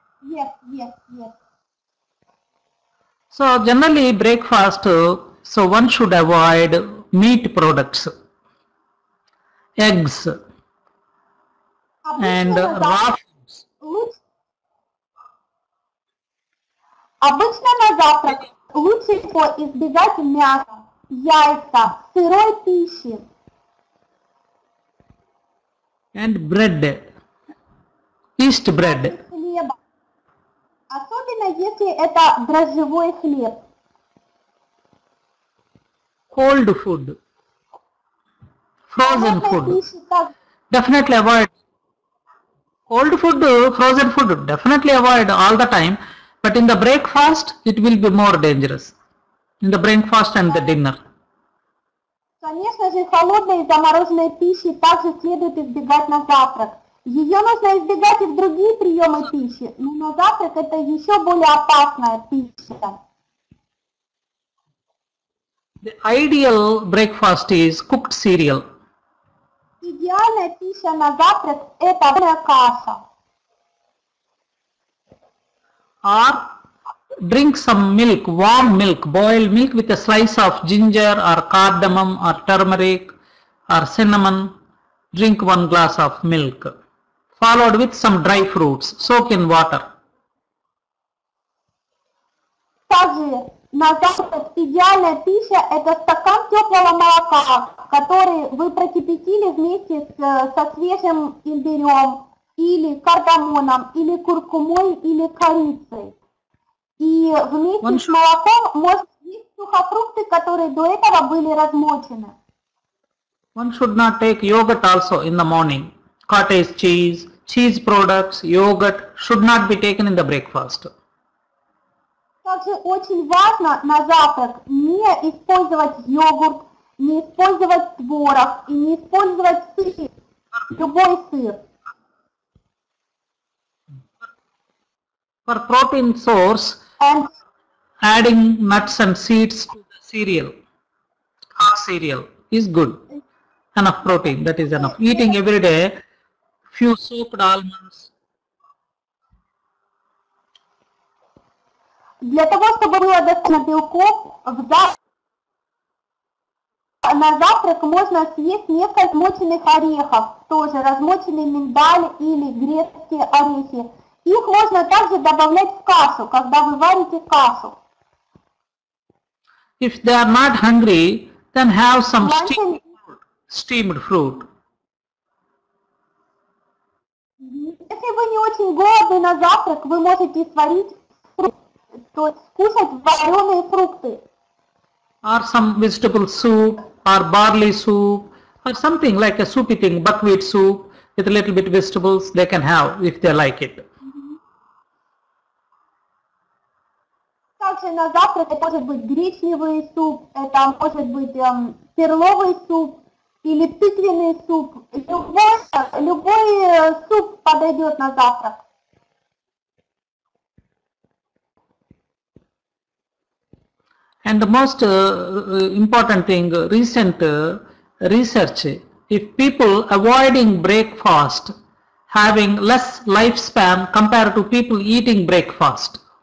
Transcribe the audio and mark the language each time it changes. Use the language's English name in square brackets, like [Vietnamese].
[English] Yes. So generally breakfast, so one should avoid meat products, eggs and raw foods. [Russian] Обычно на завтрак лучше всего избегать мяса, яйца, сырой пищи. [English] And bread, yeast bread. [Russian] Хлеба. Особенно если это дрожжевой хлеб. [English] Cold food, frozen food. [Russian] Пищи также. [English] Definitely avoid cold food, frozen food. Definitely avoid all the time. But in the breakfast, it will be more dangerous. In the breakfast and the dinner. [Russian] Конечно же, холодной и замороженной пищи также следует избегать на завтрак. Ее нужно избегать и в другие приемы пищи, но на завтрак это еще более опасная пища. [English] The ideal breakfast is cooked cereal. [Russian] Идеальная пища на завтрак это каша. [English] Or drink some milk, warm milk, boiled milk with a slice of ginger or cardamom or turmeric or cinnamon. Drink 1 glass of milk, followed with some dry fruits. Soak in water. [Russian] Также на завтрак идеальная пища это стакан теплого молока, который вы прокипятили вместе со свежим имбирем, или кардамоном, или куркумой, или корицей. И вместе с молоком можно есть сухофрукты, которые до этого были размочены. [English] One should not take yogurt also in the morning. Cottage cheese, cheese products, yogurt should not be taken in the breakfast. [Russian] Также очень важно на завтрак не использовать йогурт, не использовать творог и не использовать сыр, любой сыр. [English] For protein source, And adding nuts and seeds to the cereal, hot cereal is good. Enough protein, that is enough. Eating every day, few soaked almonds. [Russian] для того, чтобы было достаточно белков, на завтрак можно съесть несколько размоченных орехов, тоже размоченный миндаль или грецкие орехи. Их можно также добавлять в кашу, когда вы варите кашу. [English] If they are not hungry, then have some steamed fruit. [Russian] Если вы не очень голодны на завтрак, вы можете сварить фрукты, то есть кушать вареные фрукты. [English] Or some vegetable soup, or barley soup, or something like a soupy thing, buckwheat soup with a little bit vegetables they can have if they like it. [Russian] Также на завтрак это может быть гречневый суп, это может быть перловый суп или тыквенный суп. Любой суп подойдет на завтрак. [English] And the most important thing, recent research, if people avoiding breakfast, having less lifespan compared to people eating breakfast.